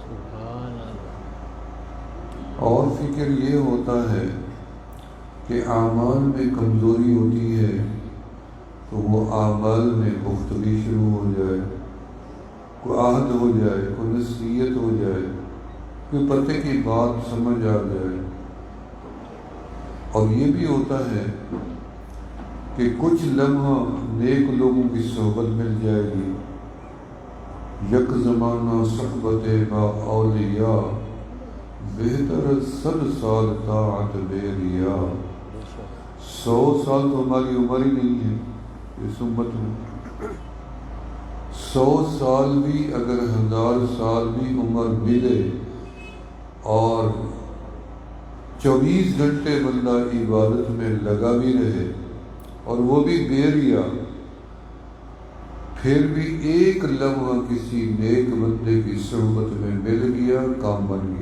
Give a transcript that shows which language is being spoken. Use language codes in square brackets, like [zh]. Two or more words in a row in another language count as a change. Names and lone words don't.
[ur] اور فکر یہ ہوتا ہے کہ اعمال میں کمزوری ہوتی ہے تو وہ اعمال میں پختگی شروع ہو جائے، کوئی عہد ہو جائے، کوئی نصیحت ہو جائے، کوئی پتے کی بات سمجھ آ جائے. اور یہ بھی ہوتا ہے کہ کچھ لمحہ نیک لوگوں کی صحبت مل جائے گی. [fa] یک زمانہ صحبت با اولیاء بہتر 100 سال طاعت بے ریا. [ur] 100 سال تو ہماری عمر ہی نہیں ہے اس امت میں. 100 سال بھی اگر 1000 سال بھی عمر ملے اور 24 گھنٹے بندہ عبادت میں لگا بھی رہے اور وہ بھی بے ریا، پھر بھی ایک لمحہ کسی نیک بندے کی صحبت میں مل گیا، کام بن گیا.